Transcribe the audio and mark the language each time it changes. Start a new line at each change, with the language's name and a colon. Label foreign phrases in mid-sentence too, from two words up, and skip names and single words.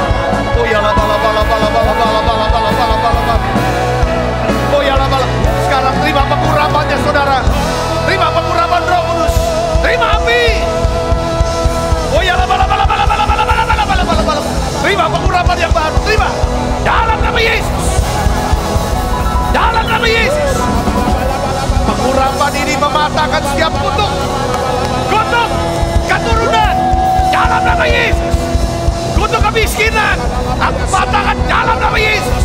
Indonesian: Oh ya la bala bala bala bala bala bala bala bala bala. Oh ya la bala. Sekarang terima pengurapannya saudara. Terima pengurapan Roh Kudus. Terima api. Oh ya la bala bala bala bala bala bala bala bala bala bala. Terima pengurapan yang baru. Terima. Dalam nama Yesus. Dalam nama Yesus. Pengurapan ini mematahkan setiap kutuk keturunan. Dalam nama Yesus. Kutuk kemiskinan, aku patahkan dalam nama Yesus.